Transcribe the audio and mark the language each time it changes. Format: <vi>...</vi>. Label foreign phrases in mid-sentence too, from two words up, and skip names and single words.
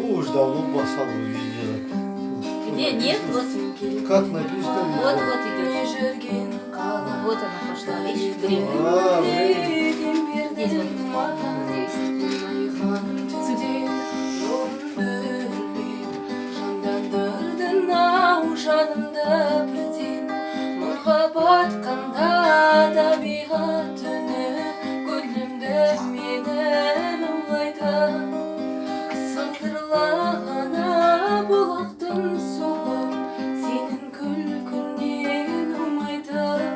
<ru>уж давно басал видео. Где? Нет? Вот. Как написано? Вот идет. Вот она пошла. Видишь, время. Здесь вот.</ru> <kk>Жанымда бірден мұңға батқанда табиғат үні көңілімді менің аулайды сылдырлағана бұлақтың суы сенің күлкіңнен аумайды</kk>